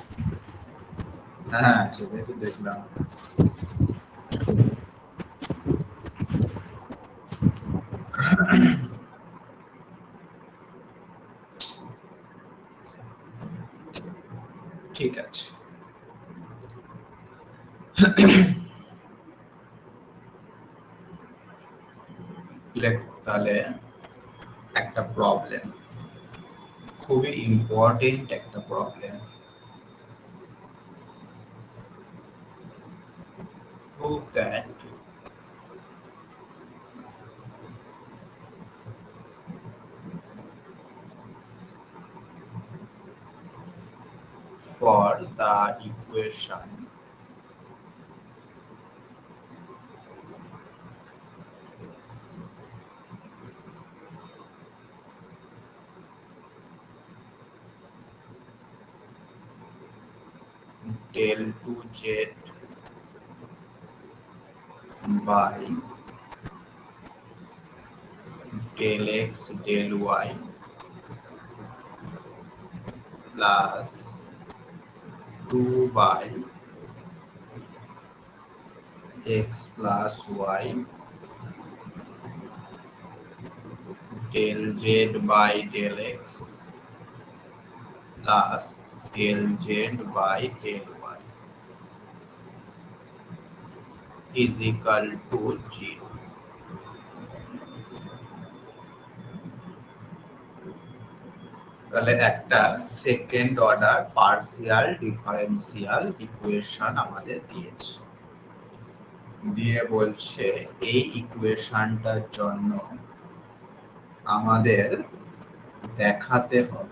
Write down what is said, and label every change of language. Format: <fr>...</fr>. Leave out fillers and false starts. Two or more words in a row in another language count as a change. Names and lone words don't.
<bn>হ্যাঁ, সেটাই তো দেখলাম। ঠিক আছে। লেখো তাহলে একটা প্রবলেম, খুবই ইম্পর্টেন্ট একটা প্রবলেম।</bn> <en>Prove that for the equation del 2z by del x del y plus 2 by x plus y del z by del x plus del z by del y is equal to 0.</en> <bn>তাহলে একটা</bn> <en>second order partial differential equation</en> <bn>আমাদের দিয়েছে, দিয়ে বলছে এই ইকুয়েশনটার জন্য আমাদের দেখাতে হবে।</bn>